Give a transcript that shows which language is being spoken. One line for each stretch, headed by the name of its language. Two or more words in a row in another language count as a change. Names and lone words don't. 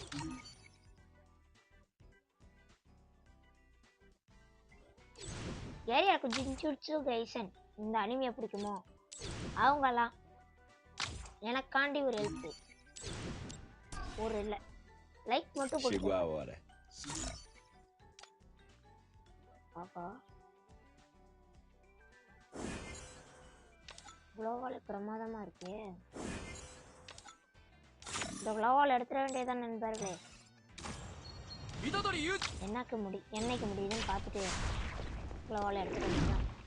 Tamil: யாருக்கு ஜின்ஜுட்சு கைசன் இந்த அனிமையை பிடிக்குமோ அவங்கலாம் எனக்காண்டி ஒரு ஹெல்ப், ஒரு இல்லை லைக் மட்டும்
Portuguese: Chegou a hora.
Tamil: பாப்பா குளோவால் பிரமாதமா இருக்கே. இந்த குளோவால் எடுத்துட வேண்டியதான் நண்பர்களே. என்னைக்கு முடியுதுன்னு பார்த்துட்டு குளோவால் எடுத்துட வேண்டியதான்.